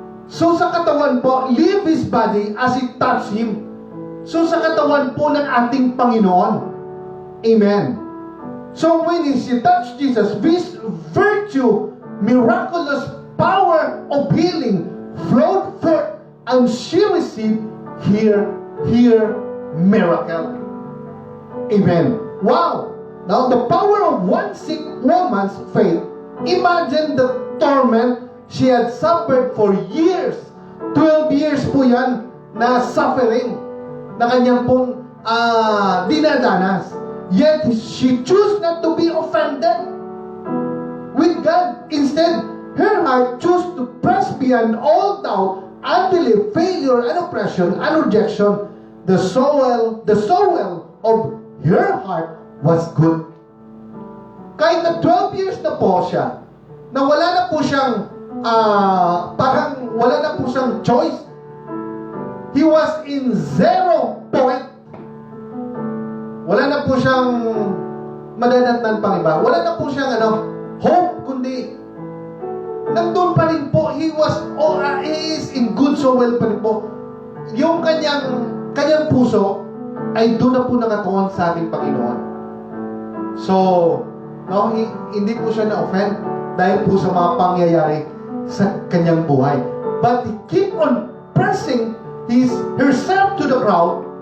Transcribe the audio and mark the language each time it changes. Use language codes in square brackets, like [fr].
[tl] So sa katawan po, [en] leave his body as it touched him. [tl] So sa katawan po ng ating Panginoon. Amen. [en] So when she touched Jesus, this virtue, miraculous power of healing flowed forth, and she received her miracle. Amen. Wow. Now the power of one sick woman's faith. Imagine the torment she had suffered for years. [tl] 12 years po yan na suffering na kanyang pong dinadanas. [en] Yet she chose not to be offended with God. Instead, her heart chose to press beyond all doubt, unbelief, failure, and oppression, and rejection. The soil of her heart was good. [tl] Kahit na 12 years na po siya, na wala na po siyang parang wala na po siyang choice. [en] He was in 0 point. [tl] Wala na po siyang madadatnan pang iba. Wala na po siyang hope, kundi nandun pa rin po. [en] He is in good soil [tl] pa rin po. Yung kanyang puso ay doon na po nakatuon sa ating Panginoon. So, no, hindi po siya na-offend dahil po sa mga pangyayari sa kanyang buhay. [en] But he keep on pressing herself to the crowd